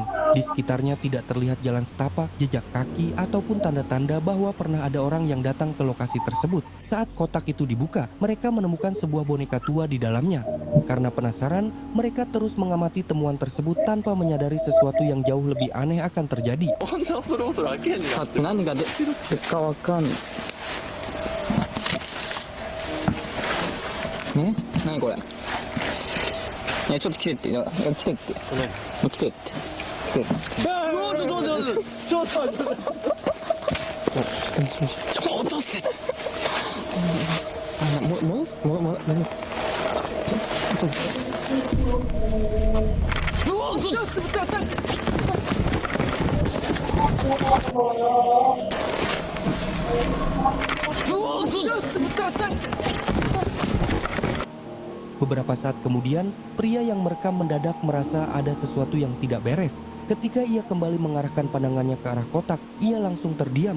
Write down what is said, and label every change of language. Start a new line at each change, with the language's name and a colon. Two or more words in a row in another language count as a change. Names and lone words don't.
Indonesian: Di sekitarnya tidak terlihat jalan setapak, jejak kaki, ataupun tanda-tanda bahwa pernah ada orang yang datang ke lokasi tersebut. Saat kotak itu dibuka, mereka menemukan sebuah boneka tua di dalamnya. Karena penasaran, mereka terus mengamati temuan tersebut tanpa menyadari sesuatu yang jauh lebih aneh akan terjadi.
Japanese: さっき何が出るかわかんないね。何これ。ちょっと来てって。いや来てって。来てって。来て。ちょっと待って。戻せ。戻す。何。うわちょっと待って。
Indonesian: Beberapa saat kemudian, pria yang merekam mendadak merasa ada sesuatu yang tidak beres. Ketika ia kembali mengarahkan pandangannya ke arah kotak, ia langsung terdiam.